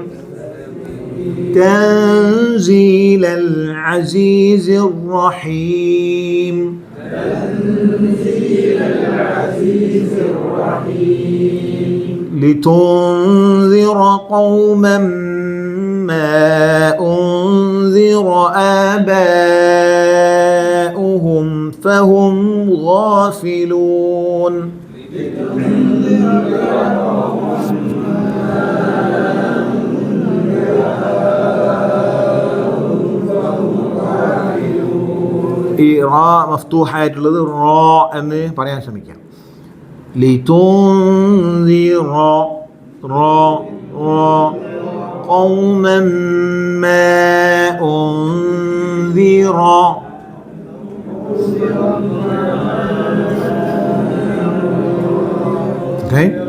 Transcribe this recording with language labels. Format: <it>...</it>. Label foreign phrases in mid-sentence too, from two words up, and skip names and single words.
<ar>تنزيل العزيز الرحيم لتنذر قوما ما أنذر آباؤهم فهم غافلون.</ar> <ml>ഈ റാ മഫ്തൂഹായിട്ടുള്ളത് റോ എന്ന് പറയാൻ ശ്രമിക്കാം.</ml> <ar>لتنذر قوما ما أنذر okay.</ar>